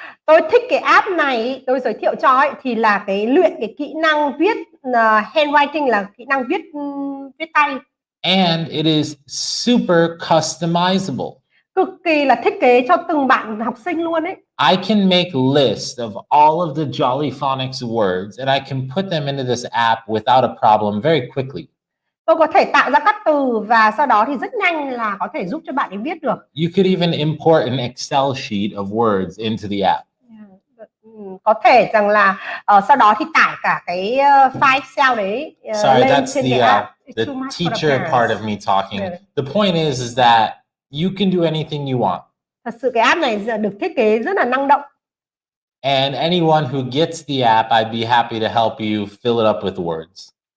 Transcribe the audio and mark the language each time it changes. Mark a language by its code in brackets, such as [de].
[vi] Tôi thích cái app này, tôi giới thiệu cho thì là cái luyện cái kỹ năng viết, handwriting là kỹ năng viết tay. [en] And it is super customizable. [vi] Cực kỳ là thiết kế cho từng bạn học sinh luôn ấy. [en] I can make lists of all of the Jolly Phonics words and I can put them into this app without a problem very quickly. [vi] Tôi có thể tạo ra các từ và sau đó thì rất nhanh là có thể giúp cho bạn ấy viết được. [en] You could even import an Excel sheet of words into the app. [vi] Có thể rằng là sau đó thì tải cả cái file Excel đấy lên trên cái app. [en] The teacher part of me talking. The point is that you can do anything you want. [vi] Thật sự cái app này được thiết kế rất là năng động. [en] And anyone who gets the app, I'd be happy to help you fill it up with words.